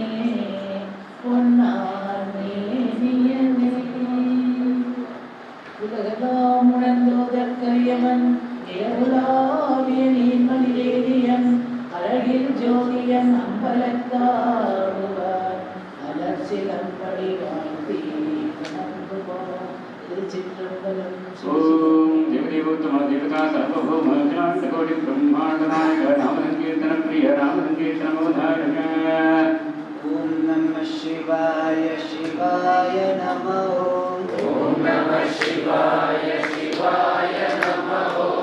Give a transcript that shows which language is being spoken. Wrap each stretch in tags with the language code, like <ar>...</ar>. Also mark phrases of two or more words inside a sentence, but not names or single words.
<ta>பொன்னார் மேனியனே உலகெல்லாம் உணர்ந்தோதற்கரியவன் ஏவுலாவிய நீர்மணிதேவியன் அழகில் ஜோதியன் அம்பலத்தாடுவார் அலர்ச்சிலம்படி வாழ்த்தி நம்புவோம் திருச்சிற்றம்பலம்</ta> <sa>ओम देवदेवोत्तम देवता सर्वभौम अखिलांडकोटि ब्रह्मांड नायक नाम संकीर्तन प्रिय नाम संकीर्तन अवधारय ॐ नमः शिवाय शिवाय नमः ॐ नमः शिवाय शिवाय नमः</sa>